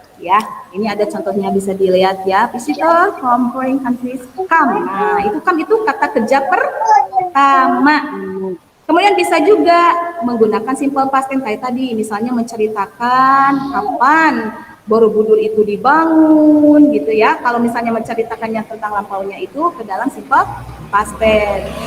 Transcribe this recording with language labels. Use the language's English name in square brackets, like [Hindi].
[Indonesian] Ya, ini ada contohnya bisa dilihat ya. [English] Visitor from foreign countries come. [Indonesian] Nah, itu come itu kata kerja pertama. Kemudian bisa juga menggunakan simple past tense kayak tadi, misalnya menceritakan kapan Borobudur itu dibangun gitu ya. Kalau misalnya menceritakannya tentang lampaunya itu ke dalam simple past tense.